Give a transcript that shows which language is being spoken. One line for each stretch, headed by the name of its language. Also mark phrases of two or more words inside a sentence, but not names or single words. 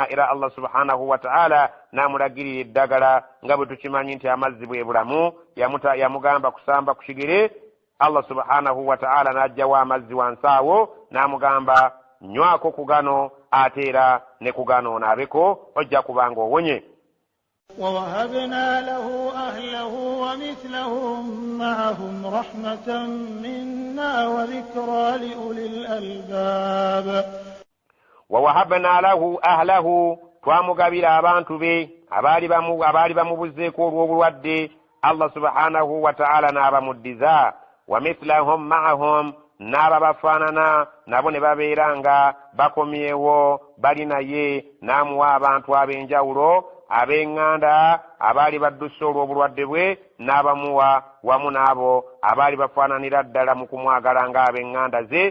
Ganda: Era Allah
Arabic: سبحانه وتعالى
Ganda: n'amulagirira eddagala nga bwe tukimanyi nti amazzi bwe bulamu. Yamugamba kusamba ku kigere. Allah
Arabic: سبحانه وتعالى
Ganda: n'ajjawo amazzi wansi awo n'amugamba nywako ku gano ate era ne ku gano onaabeko ojja kubanga owonye.
Arabic: ووهبنا له أهله ومثلهم معهم رحمة منا وذكرى لأولي الألباب. ووهبنا له أهله
Ganda: twamugabira abantu be abaali bamubuzeeko olw'obulwadde. Allah
Arabic: سبحانه وتعالى
Ganda: n'abamuddiza.
Arabic: ومثلهم معهم
Ganda: n'ababafaanana nabo ne babeera nga bakomyewo bali naye. n'amuwa abantu ab'enjawulo ab'eŋŋanda abaali badduse olw'obulwadde bwe n'abamuwa wamu n'abo abaali bafaananira ddala mu kumwagala ng'ab'eŋŋanda ze.